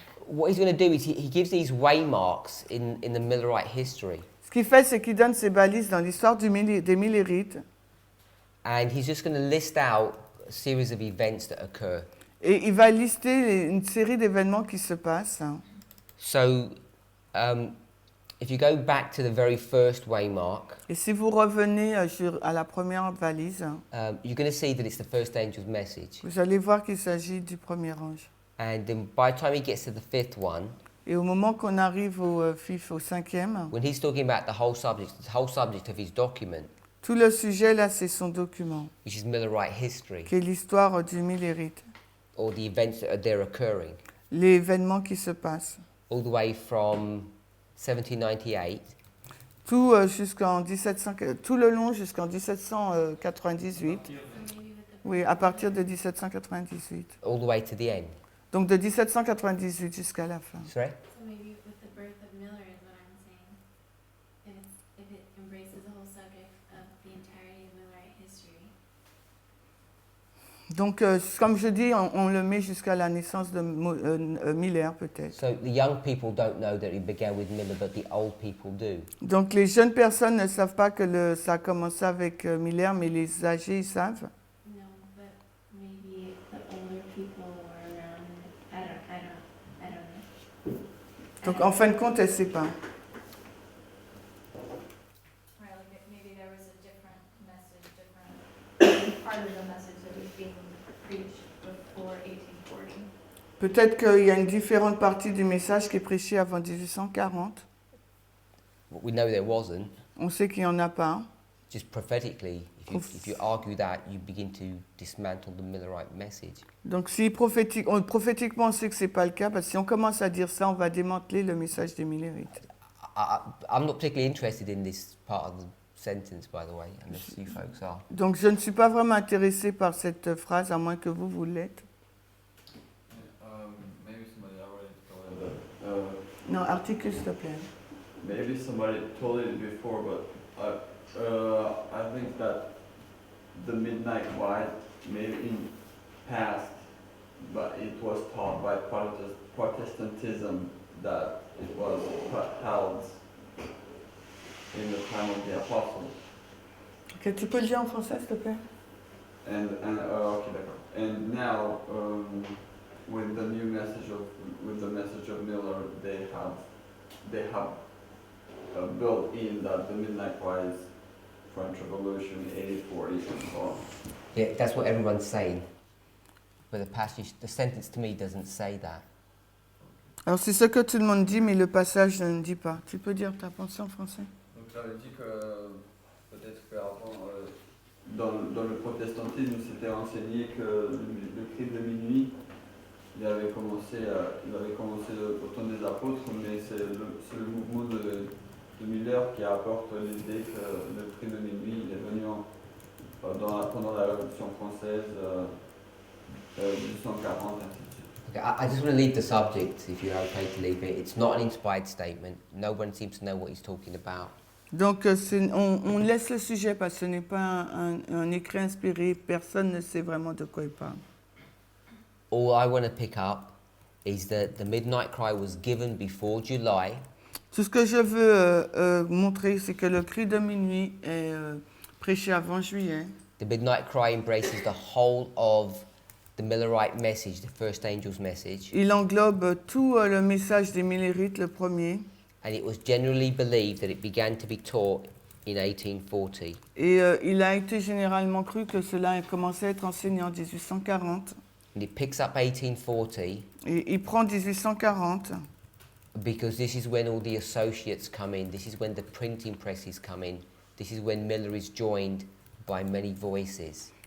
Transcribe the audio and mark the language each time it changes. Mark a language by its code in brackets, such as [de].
[en] what he's going to do is he gives these waymarks in the Millerite history, [fr] Ce qu'il fait, c'est qu'il donne ses balises dans l'histoire des Millérites. [en] and he's just going to list out a series of events that occur. [fr] Et il va lister une série d'événements qui se passent. [en] So, if you go back to the very first waymark, [fr] Et si vous revenez à la première valise, [en] you're going to see that it's the first angel's message. [fr] vous allez voir qu'il s'agit du premier ange. [en] And then by the time he gets to the fifth one, [fr] Et au moment qu'on arrive au cinquième, [en] when he's talking about the whole subject of his document, [fr] tout le sujet là, c'est son document, [en] which is Millerite history, [fr] qui est l'histoire du Millérite, [en] or the events that are there occurring, [fr] les événements qui se passent. [en] all the way from 1798 [fr] Tout, tout le long jusqu'en 1798. [en] So maybe with the [fr] Oui, à partir de 1798. [en] all the way to the end. [fr] Donc de 1798 jusqu'à la fin. [en] Sorry? so maybe with the birth of Miller is what I'm saying. If it embraces the whole subject of the entirety of Millerite history. [fr] Donc, comme je dis, on le met jusqu'à la naissance de Miller, peut-être. [en] So the young people don't know that it began with Miller, but the old people do. [fr] Donc, les jeunes personnes ne savent pas que ça a commencé avec Miller, mais les âgés, ils savent. [en] No, but maybe the older people were around. I don't know. [fr] Donc, en fin de compte, elle ne sait pas. [en] Right, like maybe there was a different message, different part of the message that was being preached before 1840. [fr] Peut-être qu'il y a une différente partie du message qui est prêchée avant 1840. [en] We know there wasn't. [fr] On sait qu'il n'y en a pas. [en] Just prophetically, if you argue that, you begin to dismantle the Millerite message. [fr] Donc si prophétiquement on sait que ce n'est pas le cas, parce que si on commence à dire ça, on va démanteler le message des Millerites. [en] I'm not particularly interested in this part of the sentence, by the way, unless you folks are. [fr] Donc je ne suis pas vraiment intéressé par cette phrase, à moins que vous l'êtes. [en] Maybe somebody already told it. [fr] Non, articule s'il te plaît. [en] Maybe somebody told it before, but I think that the midnight quiet maybe in past, but it was taught by Protestantism that it was held in the time of the apostles. [fr] Okay, tu peux le dire en français s'il te plaît? [en] And okay, [fr] d'accord. [en] And now with the new message of Miller, they have built in that the midnight quiet, French Revolution, 1840, and so on. Yeah, that's what everyone's saying. But the sentence to me doesn't say that. [fr] Alors c'est ce que tout le monde dit, mais le passage ne dit pas. Tu peux dire ta pensée en français? Donc j'avais dit que peut-être qu'avant, Dans le protestantisme, c'était enseigné que le cri de minuit, il avait commencé au temps des apôtres, mais c'est le mouvement de Miller qui apporte l'idée que le cri de minuit il est venu pendant la Révolution française, 1840, ainsi de suite. [en] Okay, I just want to leave the subject, if you're okay to leave it. It's not an inspired statement. No one seems to know what he's talking about. [fr] Donc on laisse le sujet parce que ce n'est pas un écrit inspiré, personne ne sait vraiment de quoi il parle. [en] All I want to pick up is that the midnight cry was given before July. [fr] Tout ce que je veux montrer, c'est que le cri de minuit est prêché avant juillet. [en] The midnight cry embraces the whole of the Millerite message, the first angel's message, [fr] Il englobe tout le message des Millerites, le premier, [en] and it was generally believed that it began to be taught in 1840. [fr] et il a été généralement cru que cela a commencé à être enseigné en 1840. [en] And it picks up 1840 [fr] Et il prend 1840 [en] because this is when all the associates come in, this is when the printing presses come in, this is when Miller is joined by many voices.